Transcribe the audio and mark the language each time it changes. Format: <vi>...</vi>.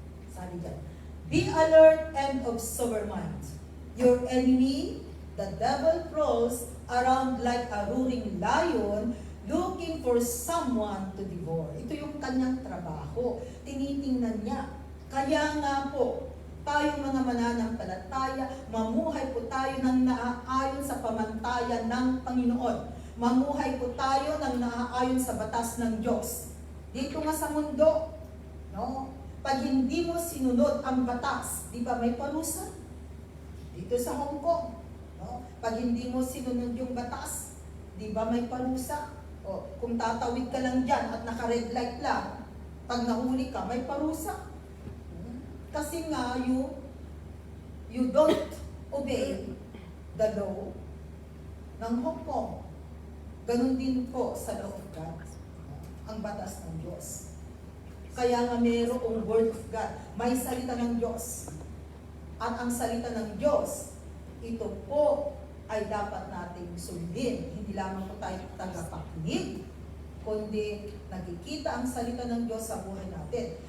<tl>Sabi dyan,</tl> <en>be alert and of sober mind. Your enemy, the devil, prowls around like a roaring lion, looking for someone to devour.</en> <tl>Ito yung kanyang trabaho. Tinitingnan niya. Kaya nga po, tayong mga mananampalataya, mamuhay po tayo ng naaayon sa pamantayan ng Panginoon. Mamuhay po tayo ng naaayon sa batas ng Diyos. Dito nga sa mundo, no? Pag hindi mo sinunod ang batas, di ba may parusa? Dito sa Hong Kong, no? Pag hindi mo sinunod yung batas, di ba may parusa? O, kung tatawid ka lang dyan at naka-red light lang, pag nahuli ka, may parusa. Kasi nga,</tl> <en>you don't obey the law ng Hong Kong.</en> <tl>Ganun din po sa</tl> <en>law of God,</en> <tl>ang batas ng Diyos. Kaya nga mayroong</tl> <en>word of God,</en> <tl>may salita ng Diyos. At ang salita ng Diyos, ito po ay dapat nating sundin. Hindi lamang po tayo tagapakinig, kundi nakikita ang salita ng Diyos sa buhay natin.</tl>